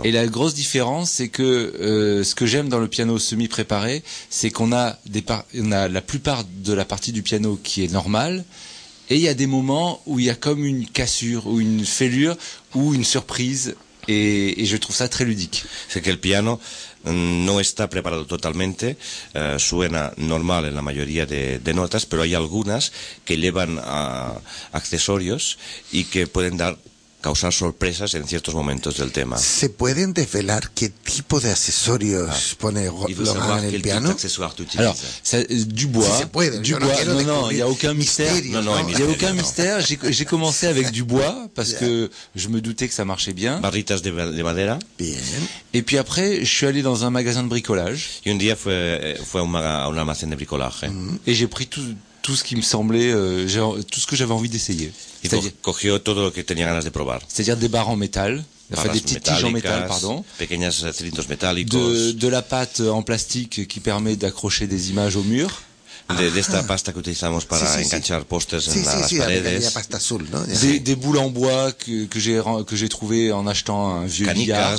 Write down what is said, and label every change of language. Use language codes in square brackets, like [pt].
[fr] Et la grosse différence, c'est que ce que j'aime dans le piano semi-préparé, c'est qu'on a on a la plupart de la partie du piano qui est normale. Et il y a des moments où il y a comme une cassure ou une fêlure ou une surprise et je trouve ça très ludique. C'est que le piano [es] non está preparado totalmente, suena normal en la mayoría de notas, pero hay algunas que llevan accesorios y que pueden causar sorpresas en ciertos momentos del tema. ¿Se pueden desvelar qué tipo de accesorios pone Logan en el piano? [fr] Alors, c'est du bois. [es] Si se puede, [fr] du bois. Non, il n'y a aucun mystère. Il n'y a aucun mystère. J'ai commencé avec du bois parce que je me doutais que ça marchait bien. [es] Barritas de madera. Bien. [fr] Et puis après, je suis allé dans un magasin de bricolage. [es] Y un día fue a un almacén de bricolaje. [fr] Et j'ai pris tout ce qui me semblait, tout ce que j'avais envie d'essayer. [es] Cogió todo lo que tenía ganas de probar. [fr] C'est-à-dire des barres en métal, des petites tiges en métal, pardon. [es] Pequeños cilindros metálicos. [fr] De la pâte en plastique qui permet d'accrocher des images au mur. [es] De esta pasta que utilizamos para enganchar pósters en las paredes. Sí, la pasta azul, ¿no? [fr] Des boules en bois que j'ai trouvé en achetant un vieux billard.